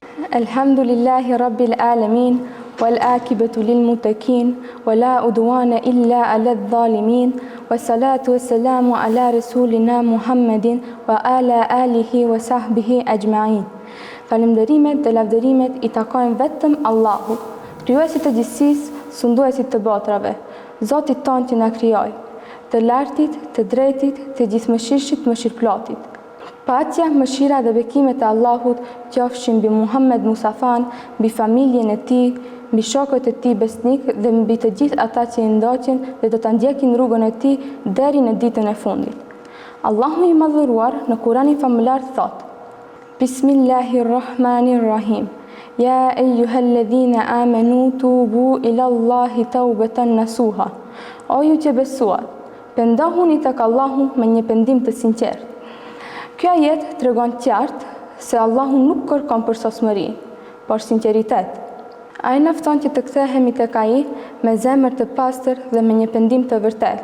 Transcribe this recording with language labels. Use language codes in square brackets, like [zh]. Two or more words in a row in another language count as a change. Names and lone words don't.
[ar] الحمد لله رب العالمين، والعاقبة للمتقين، ولا عدوان إلا على الظالمين، والصلاة والسلام على رسولنا محمد وعلى آله وصحبه أجمعين. [sq] Falënderimet dhe lavdërimet i takojnë vetëm Allahut, krijuesit të gjithësisë, sunduesit të botrave, Zotit tonë që na krijoi, të lartit, të drejtit, të gjithëmëshirshit, mëshirëplotit. Paqja, mëshira dhe bekimet e Allahut qofshin mbi Muhammed Musafan, mbi familjen e tij, mbi shokët e tij besnik dhe mbi të gjithë ata që i ndoqin dhe do ta ndjekin rrugën e tij deri në ditën e fundit. Allahu i madhëruar në Kur'anin famëlar thot: [ar] Bismillahirrahmanirrahim. يا أيها الذين آمنوا توبوا إلى الله توبة نصوحا. [sq] O ju që besuat, pendohuni tek Allahu me një pendim të sinqert. Kjo ajet tregon qartë se Allahu nuk kërkon përsosmëri, por sinqeritet. Ai na fton që të kthehemi tek ai me zemër të pastër dhe me një pendim të vërtetë.